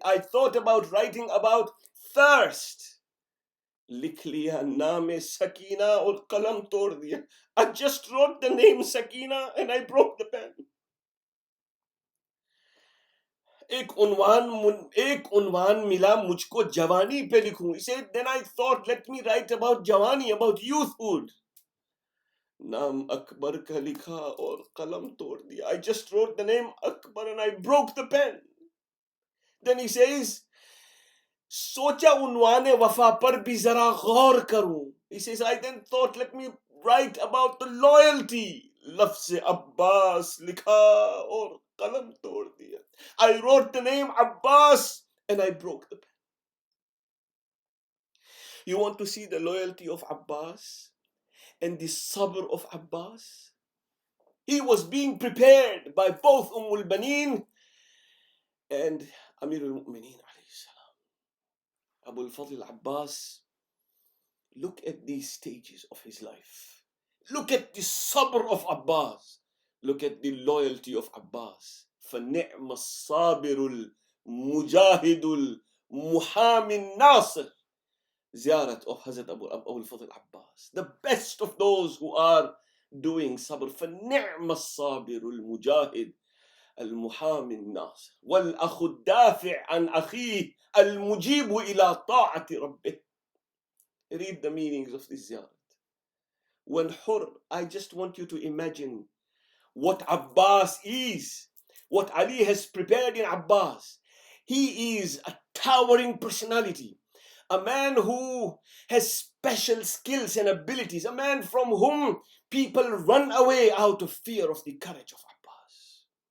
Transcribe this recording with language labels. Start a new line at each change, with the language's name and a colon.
English: I thought about writing about thirst.
Hindi: Likh liya naam Sakina aur qalam tod diya.
English: I just wrote the name Sakina and I broke the pen.
Hindi: एक उन्वान मिला मुझको जवानी पे लिखूं.
English: He said, then I thought, let me write about जवानी, about youthhood.
Hindi: नाम अकबर का लिखा और कलम तोड़ दिया.
English: I just wrote the name Akbar and I broke the pen. Then he says,
Hindi: सोचा उन्वाने वफा पर भी जरा गौर करूं.
English: He says, I then thought, let me write about the loyalty.
Hindi: लफ्ज़ अब्बास लिखा और कलम तोड़ दिया.
English: I wrote the name Abbas and I broke the pen. You want to see the loyalty of Abbas and the sabr of Abbas? He was being prepared by both al-Baneen and Amir al-Mu'mineen alayhi salam. Abu al-Fadl Abbas, look at these stages of his life. Look at the sabr of Abbas. Look at the loyalty of Abbas.
Arabic: فَنِعْمَ الصَّابِرُ الْمُجَاهِدُ الْمُحَامِ النَّاصِرُ.
English: Ziyarat of Hazrat Abu al-Fadl Abbas. The best of those who are doing sabr.
Arabic: فَنِعْمَ الصَّابِرُ الْمُجَاهِدُ المحامي الناصر والأخ الدافع عن أخيه المجيب إلى طاعة ربه.
English: Read the meanings of this ziyarat. When Hur, I just want you to imagine what Abbas is, what Ali has prepared in Abbas. He is a towering personality, a man who has special skills and abilities, a man from whom people run away out of fear of the courage of Abbas.